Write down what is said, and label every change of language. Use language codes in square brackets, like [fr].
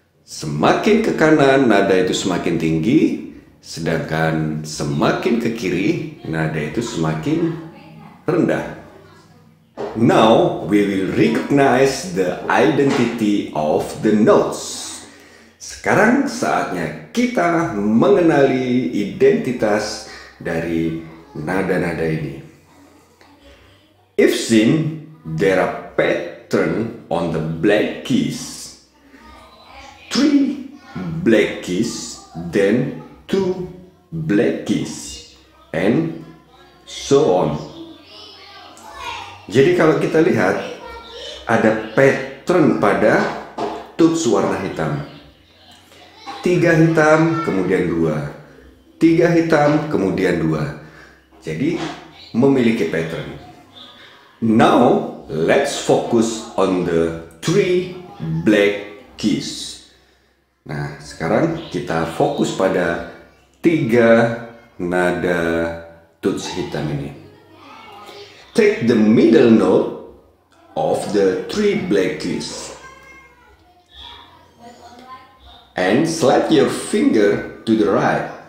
[id] Semakin ke kanan nada itu semakin tinggi, sedangkan semakin ke kiri nada itu semakin rendah. [en] Now we will recognize the identity of the notes. [id] Sekarang saatnya kita mengenali identitas dari nada-nada ini. [en] If seen, there are pattern on the black keys. 3 black keys, then 2 black keys, and so on. [id] Jadi kalau kita lihat ada pattern pada tuts warna hitam. 3 hitam kemudian 2, 3 hitam kemudian 2. Jadi memiliki pattern. [en] Now let's focus on the 3 black keys. [id] Nah, sekarang kita fokus pada 3 nada tuts hitam ini. [en] Take the middle note of the 3 black keys and slide your finger to the right.